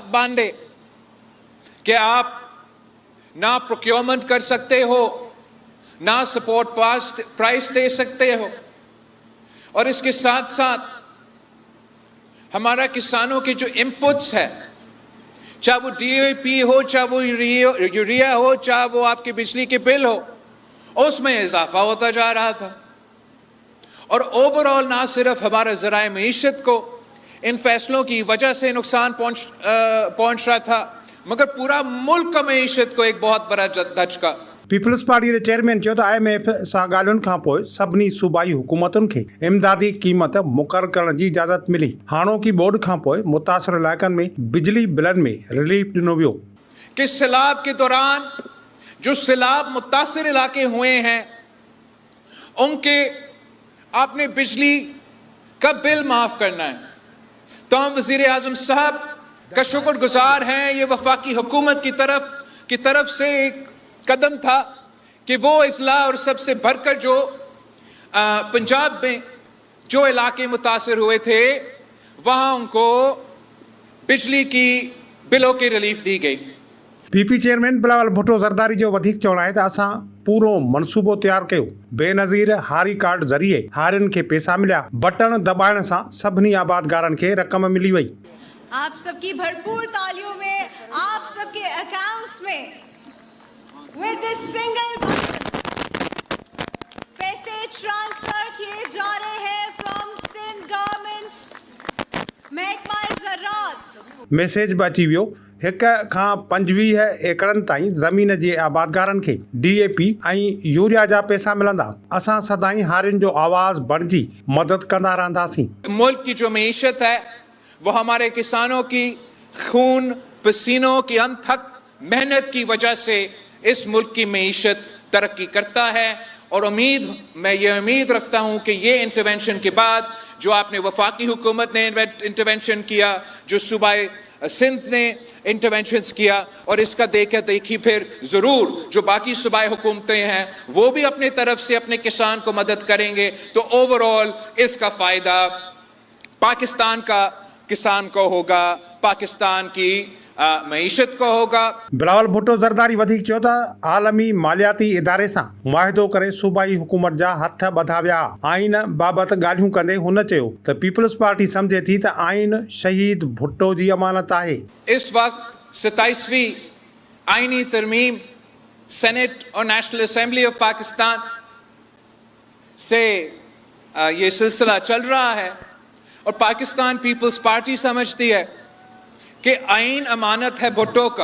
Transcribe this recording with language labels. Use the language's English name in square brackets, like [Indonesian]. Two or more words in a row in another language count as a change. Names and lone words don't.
[Urdu] باندھے کہ آپ نہ پروکیورمنٹ کر سکتے ہو، نہ [English] support price [Urdu] دے سکتے ہو، اور اس کے ساتھ ساتھ ہمارا کسانوں کے جو ان پٹس ہے، چاہے وہ ڈی اے پی ہو، چاہے وہ یوریا ہو، چاہے وہ آپ کے بجلی کے بل ہو، اس میں اضافہ ہوتا جا رہا تھا. اور اوورآل نہ صرف ہمارا ذرائع معیشت کو ان فیصلوں کی وجہ سے نقصان پہنچ رہا تھا، مگر پورا ملک کا معیشت کو ایک بہت بڑا دھچکا. [Sindhi] पीपल्स पार्टी जे चेयरमैन चयो त IMF सां ॻाल्हियुनि खां पोइ सभिनी सूबाई हुकूमतुनि खे इमदादी क़ीमत मुक़ररु करण जी इजाज़त मिली। हाणोकी बोर्ड खां पोइ मुतासिर इलाइक़नि में बिजली बिलनि में रिलीफ ॾिनो वियो। [Urdu] کہ سیلاب کے دوران جو سیلاب متاثر علاقے ہوئے ہیں، ان کے آپ نے بجلی کا بل معاف کرنا ہے. تو ہم وزیر اعظم صاحب کا شکر گزار ہیں. یہ وفاقی حکومت کی طرف سے ایک قدم تھا کہ وہ اضلاع اور سب سے بڑھ کر جو پنجاب میں جو علاقے متاثر ہوئے تھے وہاں ان کو بجلی کی بلوں کی ریلیف دی گئی. [Sindhi] پی پی چیئرمین بلاول بھٹو زرداری جو وڌيڪ چوڻ आहे त असां पूरो मनसूबो तयारु कयो. बेनज़ीर हारी कार्ड ज़रिए हारियुनि खे पैसा मिलिया. बटण दॿाइण सां सभिनी आबादगारनि खे रक़म मिली वई. [Urdu] آپ سب کی بھرپور تالیوں میں آپ سب کے اکاؤنٹس میں [English] with this single [Urdu] پیسے ٹرانسفر کیے جا رہے ہیں [English] from Sindh government [Urdu] محکمہ زراعت. [Sindhi] मैसेज बि अची वियो. 1 खां 25 एकड़नि ताईं ज़मीन जे आबादगारनि खे DAP ऐं यूरिया जा पैसा मिलंदा. असां सदाईं हारियुनि जो आवाज़ बणिजी मदद कंदा रहंदासीं. [Urdu] ملک کی جو معیشت ہے وہ ہمارے کسانوں کی خون پسینوں کی انتھک محنت کی وجہ سے اس ملک کی معیشت ترقی کرتا ہے. اور میں یہ امید رکھتا ہوں کہ یہ انٹروینشن کے بعد جو آپ نے وفاقی حکومت نے انٹروینشن کیا، جو صوبائی سندھ نے انٹروینشنز کیا، اور اس کا دیکھی پھر ضرور جو باقی صوبائی حکومتیں ہیں وہ بھی اپنے طرف سے اپنے کسان کو مدد کریں گے. تو اوورآل اس کا فائدہ پاکستان کا کسان کو ہوگا، پاکستان کی معیشت کو ہوگا. [Sindhi] बिलावल भुट्टो ज़रदारी वधीक चयो त आलमी मालियाती इदारे सां मुआहिदो करे सूबाई हुकूमत जा हथ ॿधा विया. आइन बाबति ॻाल्हियूं कंदे हुन चयो त पीपल्स पार्टी सम्झे थी त आइन शहीद भुट्टो जी अमानत आहे. [Urdu] اس وقت 27ویں آئینی ترمیم سینیٹ اور نیشنل اسمبلی آف پاکستان سے یہ سلسلہ چل رہا ہے اور پاکستان پیپلز پارٹی سمجھتی ہے کہ آئین امانت ہے بھٹو کا.